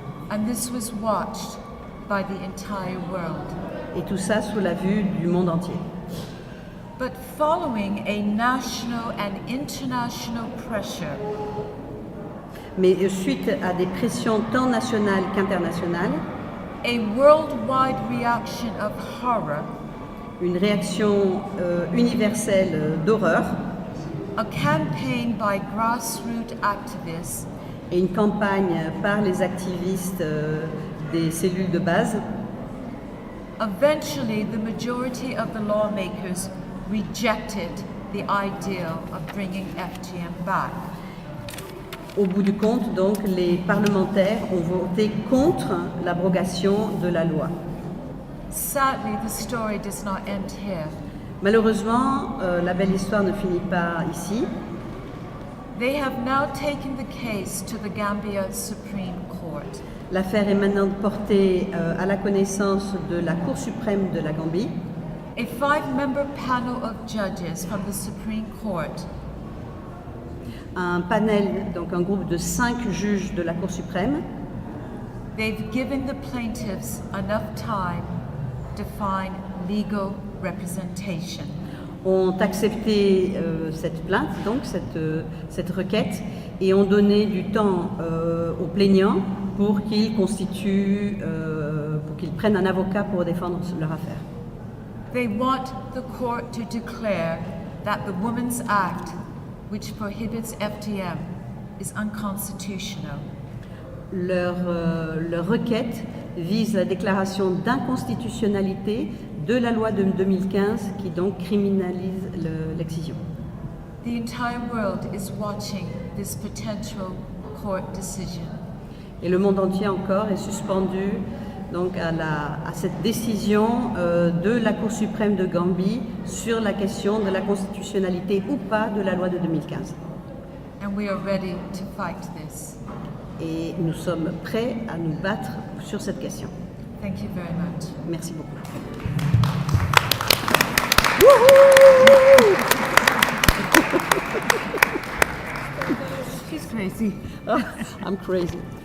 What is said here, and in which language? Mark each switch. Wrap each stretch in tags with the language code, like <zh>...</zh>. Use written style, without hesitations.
<en>And this was watched by the entire world.</en> <fr>Et tout ça sous la vue du monde entier.</fr> <en>But following a national and international pressure,</en> <fr>mais suite à des pressions tant nationales qu'internationales,</fr> <en>a worldwide reaction of horror,</en> <fr>une réaction universelle d'horreur,</fr> <en>a campaign by grassroots activists,</en> <fr>et une campagne par les activistes des cellules de base,</fr> <en>eventually the majority of the lawmakers rejected the idea of bringing FGM back.</en> <fr>Au bout du compte, donc, les parlementaires ont voté contre l'abrogation de la loi.</fr> <en>Sadly, the story does not end here.</en> <fr>Malheureusement, la belle histoire ne finit pas ici.</fr> <en>They have now taken the case to the Gambia Supreme Court.</en> <fr>L'affaire est maintenant portée à la connaissance de la Cour suprême de la Gambie.</fr> <en>A 5-member panel of judges from the Supreme Court</en> <fr>Un panel, donc un groupe de 5 juges de la Cour suprême,</fr> <en>they've given the plaintiffs enough time to find legal representation.</en> <fr>ont accepté cette plainte, donc cette requête, et ont donné du temps aux plaignants pour qu'ils constituent, pour qu'ils prennent un avocat pour défendre leur affaire.</fr> <en>They want the court to declare that the Women's Act, which prohibits FGM, is unconstitutional.</en> <fr>Leur requête vise la déclaration d'inconstitutionnalité de la loi de 2015 qui donc criminalise l'excision.</fr> <en>The entire world is watching this potential court decision.</en> <fr>Et le monde entier encore est suspendu donc à cette décision de la Cour suprême de Gambie sur la question de la constitutionnalité ou pas de la loi de 2015.</fr> <en>And we are ready to fight this.</en> <fr>Et nous sommes prêts à nous battre sur cette question.</fr> <en>Thank you very much.</en> <fr>Merci beaucoup.</fr> <en>She's crazy. I'm crazy.</en>